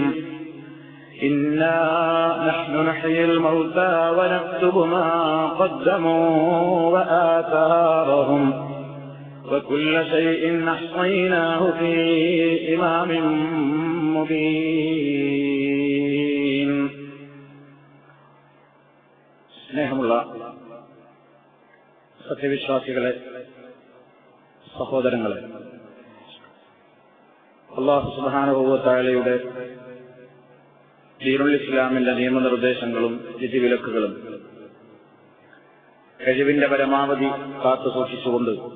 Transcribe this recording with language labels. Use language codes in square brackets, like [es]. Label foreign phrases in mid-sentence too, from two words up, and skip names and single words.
[ar] إنا نحن نحيي الموتى ونكتب ما قدموا وآثارهم وكل شيء أحصيناه في إمام مبين. [ml] സ്നേഹമുള്ള സത്യവിശ്വാസികളെ, സഹോദരങ്ങളെ, അല്ലാഹു [ar] سبحانه وتعالى [ml] ദീനുൽ ഇസ്ലാമിന്റെ നിയമനിർദ്ദേശങ്ങളും വിധിവിലക്കുകളും കഴിവിന്റെ പരമാവധി കാത്തു സൂക്ഷിച്ചുകൊണ്ട്